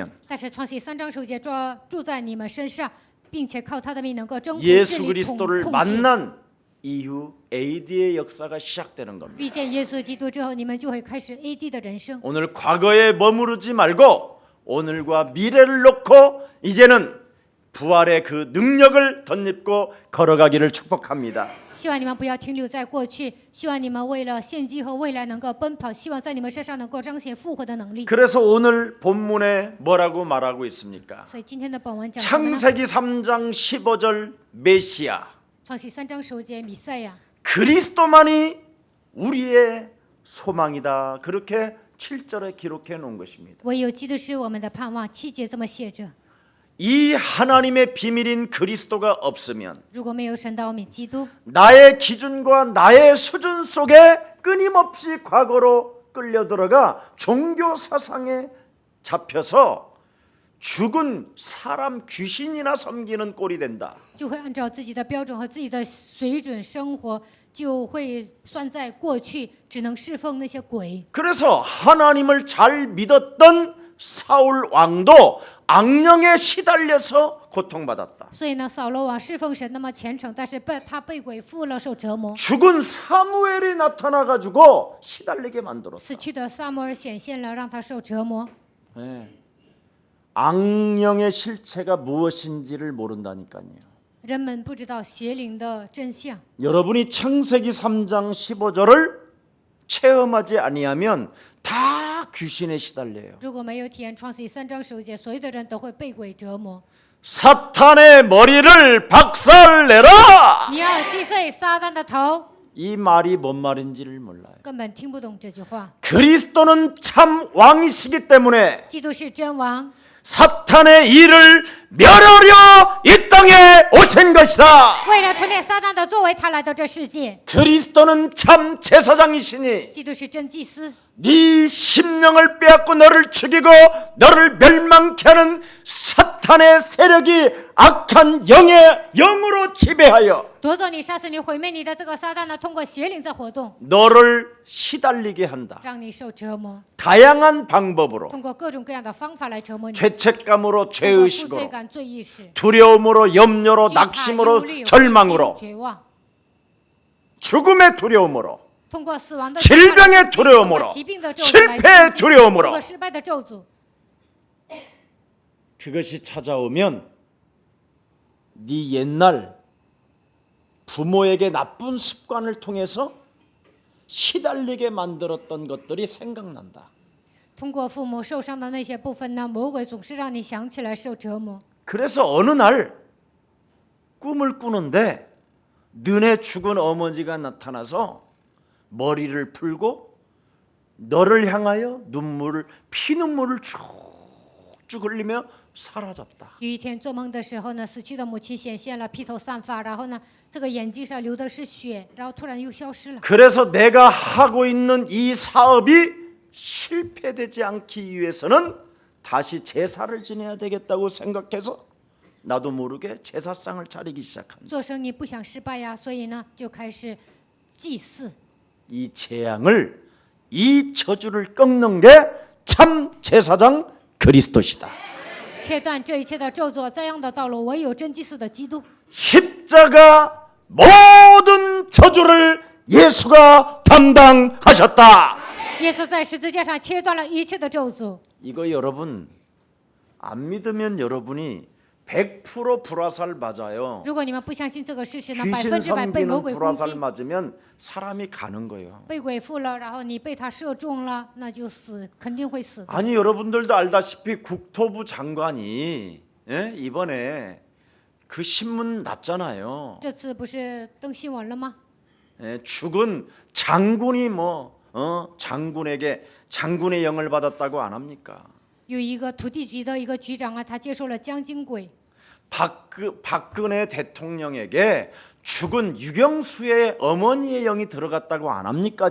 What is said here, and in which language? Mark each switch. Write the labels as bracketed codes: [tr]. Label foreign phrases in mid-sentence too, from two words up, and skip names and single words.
[zh] 但是创世3章9节住在你们身上，并且靠他的命能够征服、治 [ko] 예수 [zh] 理、 [ko] 그리스도를 [zh] 控制。 [ko] 만난 이후 AD의 역사가 시작되는 겁니다. [zh] 遇见耶稣基督之后，你们就会开始 AD 的人生。 [ko] 오늘 과거에 머무르지 말고 오늘과 미래를 놓고 이제는 부활의 그 능력을 덧입고 걸어가기를 축복합니다. [zh] 希望你们不要停留在过去，希望你们为了现今和未来能够奔跑，希望在你们身上能够彰显复活的能力。 [ko] 그래서 오늘 본문에 뭐라고 말하고 있습니까? [zh] 所以今天的本文讲什么呢？ [ko] 창세기 3장 15절 메시아 [zh] 创世3章9节，弥赛亚， [ko] 그리스도만이 우리의 소망이다. 그렇게 7절에 기록해 놓은 것입니다. [zh] 唯有基督是我们的盼望。7节这么写着： [ko] 이 하나님의 비밀인 그리스도가 없으면 [zh] 如果没有神的奥秘基督， [ko] 나의 기준과 나의 수준 속에 끊임없이 과거로 끌려 들어가 종교 사상에 잡혀서 죽은 사람 귀신이나 섬기는 꼴이 된다. [zh] 就会按照自己的标准和自己的水准生活，就会算在过去，只能侍奉那些鬼。 [ko] 그래서 하나님을 잘 믿었던 사울 왕도 악령에 시달려서 고통받았다. [zh] 所以呢，扫罗王侍奉神那么虔诚，但是他被鬼附了，受折磨。 [ko] 죽은 사무엘이 나타나 가지고 시달리게 만들었다. [zh] 死去的撒母耳显现了，让他受折磨。 [ko] 네. 악령의 실체가 무엇인지를 모른다니까요. [zh] 人们不知道邪灵的真相。 [ko] 여러분이 창세기 3장 15절을 체험하지 아니하면 다 귀신에 시달려요. [zh] 如果没有体验创世记3章9节，所有的人都会被鬼折磨。 [ko] 사탄의 머리를 박살내라. [zh] 你要击碎撒旦的头， [ko] 이 말이 뭔 말인지를 몰라요. [zh] 根本听不懂这句话。 [ko] 그리스도는 참 왕이시기 때문에 [zh] 基督是真王， [ko] 사탄의 일을 멸하려 이 땅에 오신 것이다. [zh] 为了除灭撒旦的作为，他来到这世界。 [ko] 그리스도는 참 제사장이시니 [zh] 基督是真祭司， [ko] 네 심령을 빼앗고 너를 죽이고 너를 멸망케 하는 사탄의 세력이 악한 영으로 지배하여 [zh] 夺走你、杀死你、毁灭你的这个撒旦呢，通过邪灵在活动， [ko] 너를 시달리게 한다. [zh] 让你受折磨， [ko] 다양한 방법으로 [zh] 通过各种各样的方法来折磨你。 [ko] 죄책감으로 [zh] 通过负罪 [ko] 죄의식으로 [zh] 感、罪意识、 [ko] 두려움으로 염려로 [zh] 惧怕、忧 [ko] 낙심으로 [zh] 虑、灰心 [ko] 절망으로 [zh] 绝望， [ko] 죽음의 두려움으로 [zh] 通过死亡的 [ko] 질병의 [zh] 通过 [ko] 두려움으로 [zh] 疾病的咒诅来 [ko] 실패의 [zh] 攻击 [ko] 두려움으로 [zh] 通过失败的咒诅。 [ko] 그것이 찾아오면 네 옛날 부모에게 나쁜 습관을 통해서 시달리게 만들었던 것들이 생각난다. [zh] 通过父母受伤的那些部分呢，魔鬼总是让你想起来受折磨。 [ko] 그래서 어느 날 꿈을 꾸는데 너네 죽은 어머니가 나타나서 머리를 풀고 너를 향하여 피눈물을 쭉쭉 흘리며 사라졌다. [zh] 有一天做梦的时候呢，死去的母亲显现了，披头散发，然后呢，这个眼睛上流的是血，然后突然又消失了。 [ko] 그래서 내가 하고 있는 이 사업이 실패되지 않기 위해서는 다시 제사를 지내야 되겠다고 생각해서 나도 모르게 제사상을 차리기 시작합니다. [zh] 做生意不想失败呀，所以呢，就开始祭祀。 [ko] 이 재앙을 이 저주를 꺾는 게 참 제사장 그리스도시다. [zh] 切断这一切的咒诅，这样的道路唯有真祭司的基督。 [ko] 십자가 모든 저주를 예수가 담당하셨다. [zh] 耶稣在十字架上切断了一切的咒诅。 [ko] 이거 여러분 안 믿으면 여러분이 100% 불화살 맞아요. [zh] 如果你们不相信这个事实呢， [ko] 귀신 [zh] 100%被魔 [ko] 섬기는 [zh] 鬼攻 [ko] 불화살 [zh] 击， [ko] 맞으면 사람이 가는 거예요. [zh] 被鬼附了，然后你被他射中了，那就死，肯定会死的。 [ko] 아니 여러분들도 알다시피 국토부 장관이 이번에 그 신문 났잖아요. [zh] 这次不是登新闻了吗？ [ko] 죽은 장군이 장군에게 장군의 영을 받았다고 안 합니까? [zh] 有一个土地局的一个局长啊，他接受了将军鬼。 [ko] 박근혜 대통령에게 죽은 유경수의 어머니의 영이 들어갔다고 안 합니까